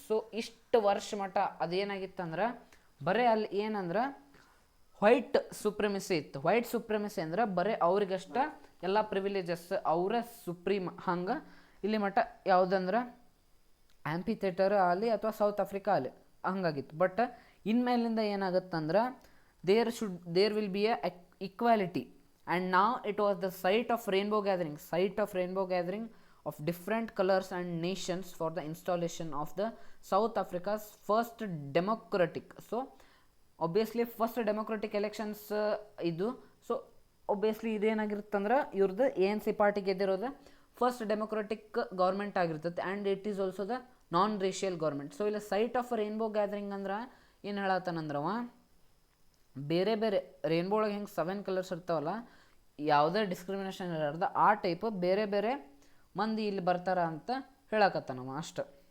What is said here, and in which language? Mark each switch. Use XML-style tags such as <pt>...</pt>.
<kn>So ಇಷ್ಟು ವರ್ಷ ಮಟ್ಟ ಅದೇನಾಗಿತ್ತಂದ್ರೆ ಬರೀ ಅಲ್ಲಿ ಏನಂದ್ರೆ ವೈಟ್ ಸುಪ್ರಿಮಸಿ ಇತ್ತು. ವೈಟ್ ಸುಪ್ರಿಮಸಿ ಅಂದ್ರೆ ಬರೀ ಅವ್ರಿಗಷ್ಟ ಎಲ್ಲ ಪ್ರಿವಿಲೇಜಸ್, ಅವರ ಸುಪ್ರೀಮ್. ಹಂಗೆ ಇಲ್ಲಿ ಮಟ್ಟ ಯಾವುದಂದ್ರೆ ಆಂಫಿಥಿಯೇಟರ್ ಆಗಲಿ ಅಥವಾ ಸೌತ್ ಆಫ್ರಿಕಾ ಆಗಲಿ ಹಂಗಾಗಿತ್ತು.</kn> <en>but</en> <kn>ಇನ್ಮೇಲಿಂದ ಏನಾಗುತ್ತಂದ್ರೆ</kn> <en>there will be a equality. And now it was the site of rainbow gathering of different colors and nations for the installation of the South Africa's first democratic.</en> <kn>So obviously first democratic elections ಇದು. So obviously ಇದೇನಾಗಿರುತ್ತಂದ್ರೆ ಇವ್ರದ್ದು ANC party ಗೆದ್ದಿರೋದು first democratic government ಆಗಿರ್ತದೆ.</kn> <en>And it is also the non racial government.</en> <kn>So ಇಲ್ಲಿ site of rainbow gathering ಅಂದ್ರೆ ಏನು ಹೇಳತ್ತಾನಂದ್ರವ, ಬೇರೆ ಬೇರೆ rainbow ಒಳಗೆ ಹೆಂಗೆ 7 ಕಲರ್ಸ್ ಇರ್ತಾವಲ್ಲ, ಯಾವುದೇ ಡಿಸ್ಕ್ರಿಮಿನೇಷನ್ ಇರಲಾರ್ದ ಆ ಟೈಪ್ ಬೇರೆ ಬೇರೆ ಮಂದಿ ಇಲ್ಲಿ ಬರ್ತಾರ ಅಂತ ಹೇಳಕತ್ತಾನವ ಅಷ್ಟು.</kn>